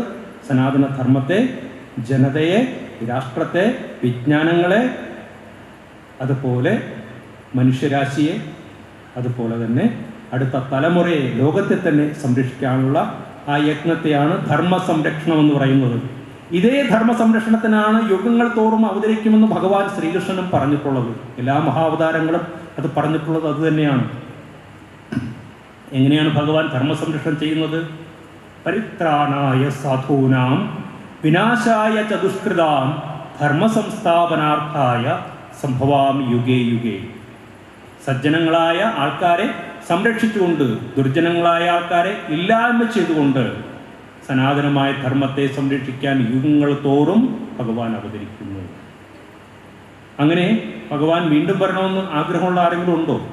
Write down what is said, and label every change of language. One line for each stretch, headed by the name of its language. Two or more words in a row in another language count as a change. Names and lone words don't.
Malayalam: സനാതനധർമ്മത്തെ, ജനതയെ, രാഷ്ട്രത്തെ, വിജ്ഞാനങ്ങളെ, അതുപോലെ മനുഷ്യരാശിയെ, അതുപോലെ തന്നെ അടുത്ത തലമുറയെ, ലോകത്തെ തന്നെ സംരക്ഷിക്കാനുള്ള ആ യജ്ഞത്തെയാണ് ധർമ്മ സംരക്ഷണം എന്ന് പറയുന്നത്. ഇതേ ധർമ്മ സംരക്ഷണത്തിനാണ് യുഗങ്ങൾ തോറും അവതരിക്കുമെന്ന് ഭഗവാൻ ശ്രീകൃഷ്ണനും പറഞ്ഞിട്ടുള്ളത്. എല്ലാ മഹാവതാരങ്ങളും അത് പറഞ്ഞിട്ടുള്ളത് അതുതന്നെയാണ്. എങ്ങനെയാണ് ഭഗവാൻ ധർമ്മ സംരക്ഷണം ചെയ്യുന്നത്?
Sanskrit: പരിത്രാണായ സാധൂനാം വിനാശായ ചതുഷ്കൃതാം ധർമ്മ സംസ്ഥാപനാർത്ഥായ സംഭവാമി യുഗേ യുഗേ.
Malayalam: സജ്ജനങ്ങളായ ആൾക്കാരെ സംരക്ഷിച്ചുകൊണ്ട് ദുർജനങ്ങളായ ആൾക്കാരെ ഇല്ലായ്മ ചെയ്തുകൊണ്ട് സനാതനമായ ധർമ്മത്തെ സംരക്ഷിക്കാൻ യുഗങ്ങൾ തോറും ഭഗവാൻ അവതരിക്കുന്നു. അങ്ങനെ ഭഗവാൻ വീണ്ടും വരണമെന്ന് ആഗ്രഹമുള്ള ആരെങ്കിലും ഉണ്ടോ?